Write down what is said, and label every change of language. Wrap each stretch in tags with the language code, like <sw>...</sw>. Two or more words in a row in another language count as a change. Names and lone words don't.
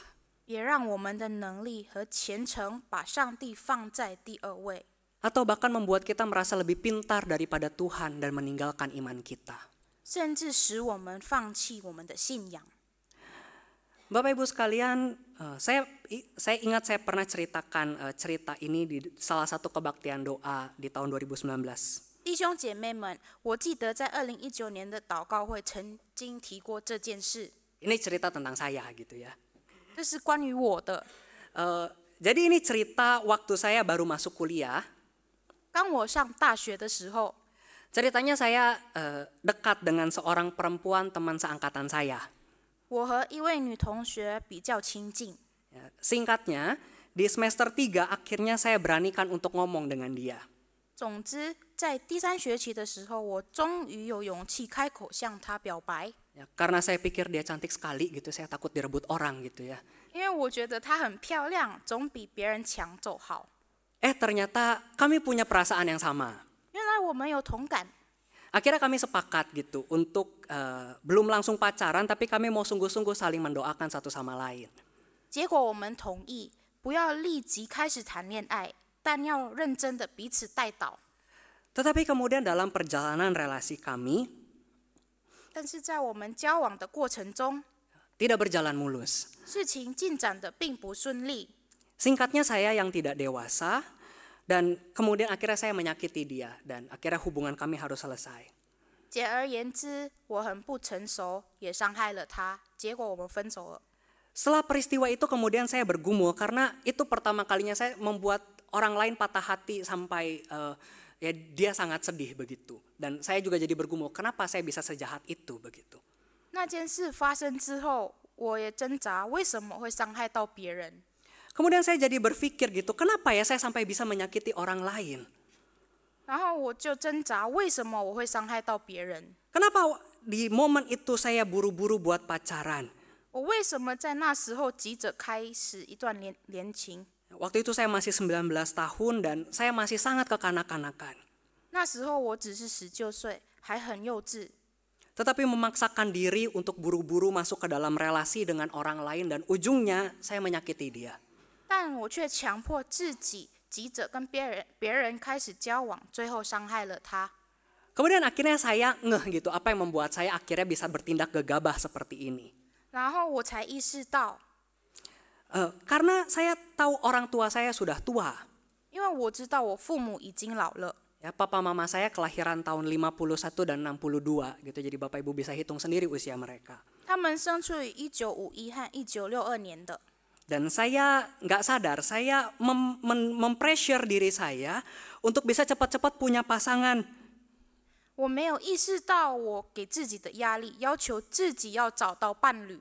<zh>别让我们的能力和虔诚把上帝放在第二位，</zh> <id>Atau bahkan membuat kita merasa lebih pintar daripada Tuhan dan meninggalkan iman kita.</id> <zh>甚至使我们放弃我们的信仰。</zh> <id>Bapak Ibu sekalian, saya ingat saya pernah ceritakan cerita ini di salah satu kebaktian doa di tahun 2019.</id> <zh>弟兄姐妹们，我记得在2019年的祷告会曾经提过这件事，</zh> <id>Ini cerita tentang saya gitu ya.</id> <zh>这是关于我的。</zh> <id>Jadi ini cerita waktu saya baru masuk kuliah.</id> <zh>当我上大学的时候，</zh> <id>Ceritanya saya dekat dengan seorang perempuan teman seangkatan saya.</id> <zh>我和一位女同学比较亲近。</zh> <id>Ya, singkatnya, di semester 3 akhirnya saya beranikan untuk ngomong dengan dia.</id> <zh>总之，在第3学期的时候，我终于有勇气开口向她表白，</zh> <id>Ya, karena saya pikir dia cantik sekali gitu, saya takut direbut orang gitu ya.</id> <zh>因为我觉得她很漂亮，总比别人抢走好。</zh> <id>Ternyata kami punya perasaan yang sama.</id> <zh>原来我们有同感，</zh> <id>Akhirnya kami sepakat gitu untuk belum langsung pacaran, tapi kami mau sungguh-sungguh saling mendoakan satu sama lain.</id> <zh>结果我们同意不要立即开始谈恋爱，但要认真的彼此带导。</zh> <id>Tetapi kemudian dalam perjalanan relasi kami</id> <zh>但是在我们交往的过程中，</zh> <id>tidak berjalan mulus.</id> <zh>事情进展的并不顺利。</zh> <id>Singkatnya saya yang tidak dewasa dan kemudian akhirnya saya menyakiti dia dan akhirnya hubungan kami harus selesai.</id> <zh>简而言之，我很不成熟，也伤害了他，结果我们分手了。</zh> <id>Setelah peristiwa itu kemudian saya bergumul karena itu pertama kalinya saya membuat orang lain patah hati sampai ya dia sangat sedih begitu. Dan saya juga jadi bergumul, kenapa saya bisa sejahat itu begitu.</id> <zh>那件事发生之后，我也挣扎，为什么会伤害到别人？</zh> <id>Kemudian saya jadi berpikir gitu, kenapa ya saya sampai bisa menyakiti orang lain?</id> <zh>然后我就挣扎，为什么我会伤害到别人？</zh> <id>Kenapa di momen itu saya buru-buru buat pacaran?</id> <zh>我为什么在那时候急着开始一段恋情？</zh> <id>Waktu itu saya masih 19 tahun dan saya masih sangat kekanak-kanakan.</id> <zh>那时候我只是19岁，还很幼稚，</zh> <id>Tetapi memaksakan diri untuk buru-buru masuk ke dalam relasi dengan orang lain dan ujungnya saya menyakiti dia.</id> <zh>但我却强迫自己急着跟别人开始交往，最后伤害了他。</zh> <id>Kemudian akhirnya saya ngeh gitu, apa yang membuat saya akhirnya bisa bertindak gegabah seperti ini.</id> <zh>然后我才意识到，</zh> <id>Karena saya tahu orang tua saya sudah tua.</id> <zh>因为我知道我父母已经老了，</zh> <id>Ya, papa mama saya kelahiran tahun 51 dan 62 gitu. Jadi Bapak Ibu bisa hitung sendiri usia mereka.</id> <zh>他们生出于1951和1962年的。</zh> <id>Dan saya nggak sadar, saya mempressure diri saya untuk bisa cepat-cepat punya pasangan.</id> <zh>我没有意识到我给自己的压力，要求自己要找到伴侣，</zh>